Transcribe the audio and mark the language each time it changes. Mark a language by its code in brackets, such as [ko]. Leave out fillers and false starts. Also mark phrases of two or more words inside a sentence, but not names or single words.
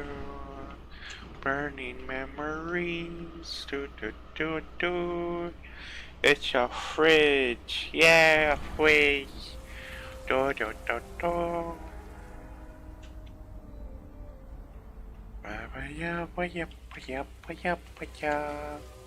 [en] Burning memories. Do do do do. It's a fridge. Yeah, a fridge. Do do do do. Ba ba ya ba ya ba ya ba ya ba ya.